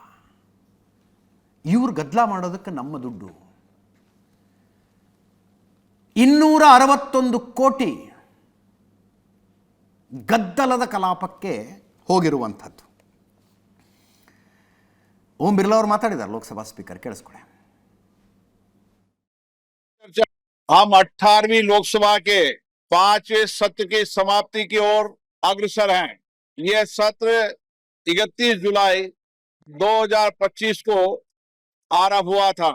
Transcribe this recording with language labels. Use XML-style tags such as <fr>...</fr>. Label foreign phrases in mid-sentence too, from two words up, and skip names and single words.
<kn>ಇವ್ರು ಗದ್ದಲ ಮಾಡೋದಕ್ಕೆ ನಮ್ಮ ದುಡ್ಡು. 261 ಕೋಟಿ ಗದ್ದಲದ ಕಲಾಪಕ್ಕೆ ಹೋಗಿರುವಂಥದ್ದು. ಓಂ ಬಿರ್ಲಾ ಅವರು ಮಾತಾಡಿದ್ದಾರೆ, ಲೋಕಸಭಾ ಸ್ಪೀಕರ್, ಕೇಳಿಸ್ಕೊಳ್ಳಿ.</kn> <hi>हम 18वीं लोकसभा के 5वें सत्र की समाप्ति की ओर अग्रसर हैं। यह सत्र 31 जुलाई 2025 को आरंभ हुआ था।</hi>